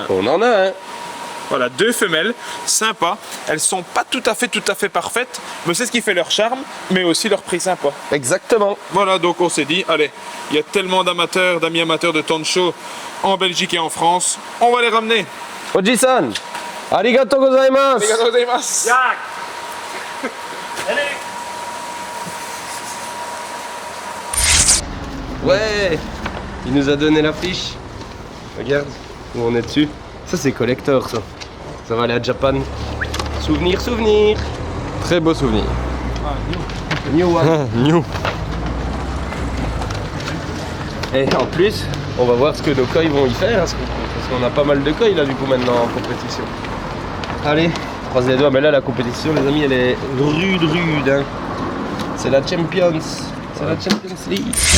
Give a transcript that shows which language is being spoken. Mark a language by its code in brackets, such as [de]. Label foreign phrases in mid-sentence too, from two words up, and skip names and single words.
[fr] On en a un. Voilà, deux femelles, sympas. Elles sont pas tout à fait parfaites, mais c'est ce qui fait leur charme, mais aussi leur prix sympa. Exactement. Voilà, donc on s'est dit, allez, il y a tellement d'amateurs, d'amis amateurs de Tancho en Belgique et en France, on va les ramener. [ja] おじさん、ありがとうございます. ありがとうございます. [fr] Ouais, il nous a donné la fiche. Regarde où on est dessus. Ça c'est collector ça. Ça va aller à Japan. Souvenir, souvenir. Très beau souvenir. Ah, [en] new one. New. [fr] Et en plus, on va voir ce que nos koi vont y faire. Parce qu'on a pas mal de koi là du coup maintenant en compétition. Allez, croise les doigts. Mais là la compétition les amis elle est rude. Hein. C'est la Champions. C'est la Champions League.